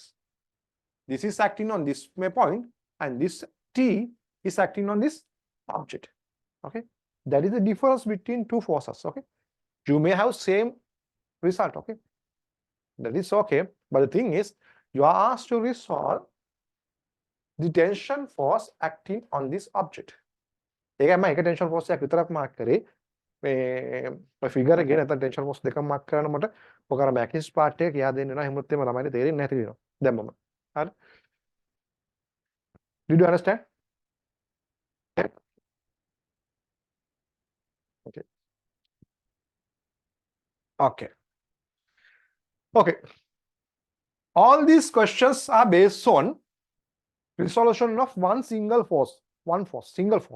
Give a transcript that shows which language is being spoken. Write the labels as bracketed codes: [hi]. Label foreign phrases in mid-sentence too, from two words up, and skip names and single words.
[en] This is acting on this point, and this T is acting on this object. Okay, That is the difference between two forces. Okay, you may have same result. Okay, that is okay, but the thing is you are asked to resolve the tension force acting on this object. [si] ඒකයි මම එක [en] tension force [si] එකක් විතරක් මාක් කරේ මේ ෆිගර් එකේ නැත්නම් [en] tension force [si] දෙකක් මාක් කරන මට ඔක අර [en] mechanics part [si] එක කියා දෙන්න වෙනවා එහෙමත් එම ළමයිට තේරෙන්නේ නැති වෙනවා දැන් මම හරි [en] did you understand okay okay okay all these questions are based on resolution of one single force single force.